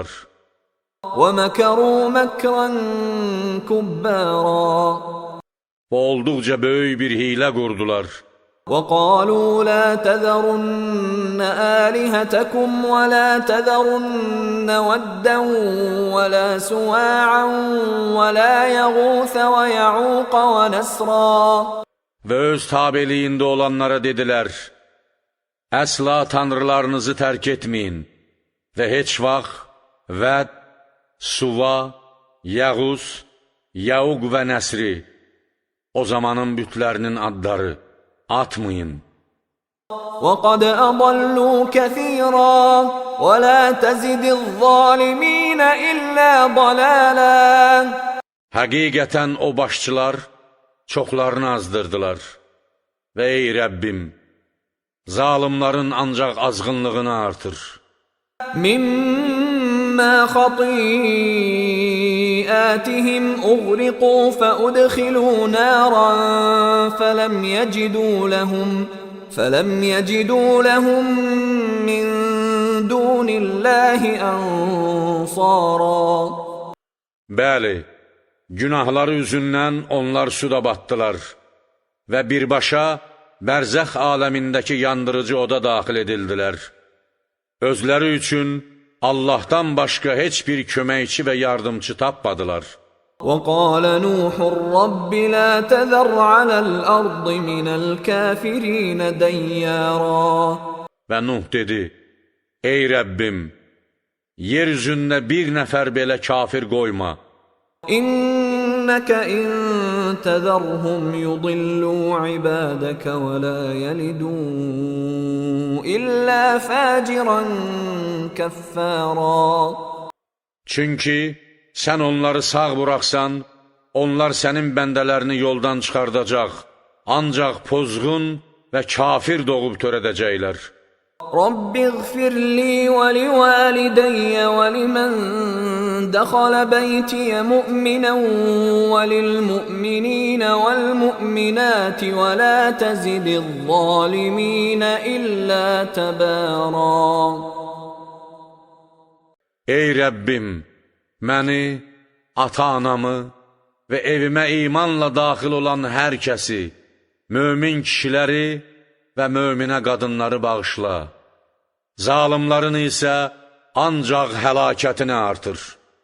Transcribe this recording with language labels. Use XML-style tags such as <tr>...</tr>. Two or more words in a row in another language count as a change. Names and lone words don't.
<ar>ومكروا مكرا كبارا</ar> <az>Və olduqca böyük bir hilə qurdular.</az> <ar>وقالوا لا تذرن آلهتكم ولا تذرن ودا ولا سواعا ولا يغوث ويعوق ونسرا</ar> <az>Və öz tabeliyində olanlara dedilər, əsla tanrılarınızı tərk etməyin və heç vaxt Vəd, Suva, Yəğus, Yəuq və Nəsri, o zamanın bütlərinin adları, atmayın.</az> <ar>وقد أضلوا كثيرا ولا تزد الظالمين إلا ضلالا</ar> <az>Həqiqətən o başçılar çoxlarını azdırdılar. Və ey Rəbbim, zalimların ancaq azğınlığını artır.</az> <ar>مما خطيئاتهم أغرقوا فأدخلوا نارا فلم يجدوا لهم من دون الله أنصارا</ar> <az>Bəli, günahları üzündən onlar suda batdılar və birbaşa bərzəx aləmindəki yandırıcı oda daxil edildilər. Özləri üçün Allahdan başqa heç bir köməkçi və yardımcı tapmadılar.</az> <ar>وقال نوح رب لا تذر على الأرض من الكافرين ديارا</ar> <az>Və Nuh dedi, ey Rəbbim, yer üzündə bir nəfər belə kafir qoyma.</az> <ar>إنك إن تذرهم يضلوا عبادك ولا يلدوا إلا فاجرا كفارا</ar> <az>Çünki sən onları sağ buraxsan, onlar sənin bəndələrini yoldan çıxardacaq, ancaq pozğun və kafir doğub törədəcəklər.</az> <ar>رب اغفر لي ولوالدي ولمن دخل بيتي مؤمنا وللمؤمنين والمؤمنات ولا تزد الظالمين إلا تبارا.</ar> <az>Ey Rəbbim, məni, ata-anamı və evimə imanla daxil olan hər kəsi, mömin kişiləri və möminə qadınları bağışla. Zalimların isə ancaq həlakətini artır.</az>